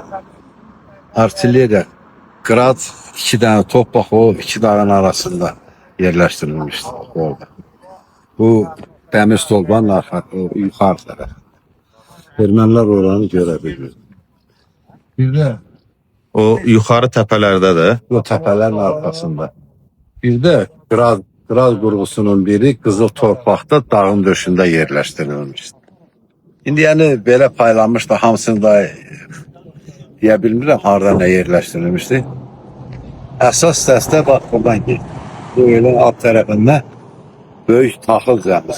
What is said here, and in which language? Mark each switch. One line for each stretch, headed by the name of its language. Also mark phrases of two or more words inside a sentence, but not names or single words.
Turkish: Artilleriya Grad iki tane top bak o iki dağın arasında yerleştirilmişti orada. Bu demir stolbanın yukarı tarafı.
Azerbaijani: Ermənilər oranı görə bilmir.
Turkish: Bir de
Azerbaijani: O yukarı təpələrdə də.
Turkish: o tepelerin arkasında. Bir de
Azerbaijani: Grad qurğusunun biri Qızıl Torpaqda dağın döşündə yerləşdirilmişdi. İndi yəni belə paylanmış da hamısını da deyə bilmirəm harda nə yerləşdirilmişdi. Əsas səsdə bax buradan gedir. Bu elin alt tərəfində böyük taxıl zəmisi.